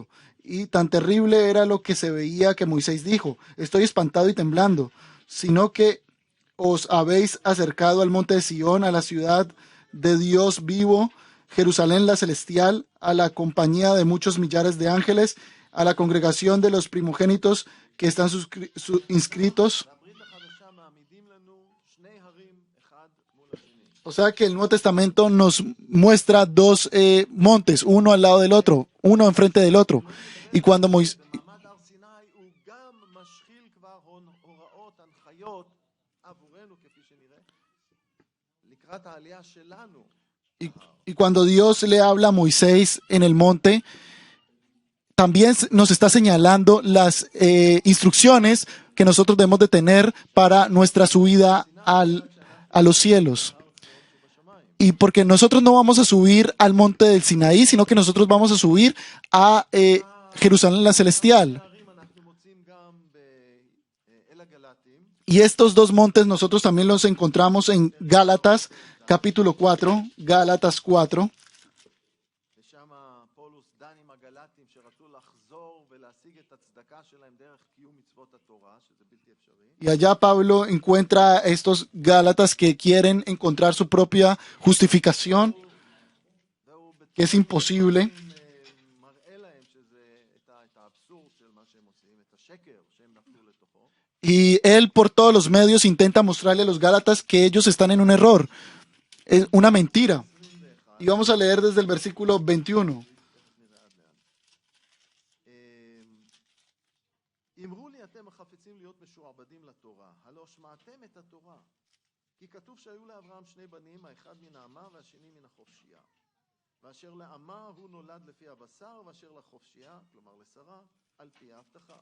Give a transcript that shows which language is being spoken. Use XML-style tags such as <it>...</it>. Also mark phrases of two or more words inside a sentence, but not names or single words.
<es>Y tan terrible era lo que se veía que Moisés dijo: estoy espantado y temblando, sino que os habéis acercado al monte de Sión, a la ciudad de Dios vivo, Jerusalén la celestial, a la compañía de muchos millares de ángeles, a la congregación de los primogénitos que están inscritos.</es> <he>והברית החדשה מעמידים לנו שני הרים אחד מול השני.</he> <es>O sea que el Nuevo Testamento nos muestra dos montes, uno al lado del otro, uno enfrente del otro. Y cuando Moisés,</es> <he>מעמד הר סיני הוא גם משחיל כבר הוראות, הנחיות עבורנו כפי שנראה לקראת העלייה שלנו.</he> <es>y cuando Dios le habla a Moisés en el monte, también nos está señalando las instrucciones que nosotros debemos de tener para nuestra subida a los cielos. Y porque nosotros no vamos a subir al monte del Sinaí, sino que nosotros vamos a subir a Jerusalén la celestial.</es> <he>אנחנו מוצאים גם באל הגלטים,</he> <es>Y estos dos montes nosotros también los encontramos en Gálatas capítulo 4, Gálatas 4.</es> <he>ושם פולוס דן עם הגלטים שרצו לחזור ולהשיג את הצדקה שלהם דרך קיום מצוות התורה, שזה בלתי אפשרי.</he> <es>Y allá Pablo encuentra a estos Gálatas que quieren encontrar su propia justificación,</es> <he>והוא</he> <es>que es imposible.</es> <he>מראה להם שזה את האבסורד של מה שהם עושים, את השקר שהם נפלו לתוכו.</he> <es>Y él por todos los medios intenta mostrarle a los Gálatas que ellos están en un error, es una mentira. Y vamos a leer desde el versículo 21.</es> <he>אמרו לי אתם החפצים להיות משועבדים לתורה, הלא שמעתם את התורה. כי כתוב שהיו לאברהם שני בנים, האחד מן האמה והשני מן החופשייה. ואשר לאמה הוא נולד לפי הבשר, ואשר לחופשייה, כלומר לשרה, על פי ההבטחה.</he>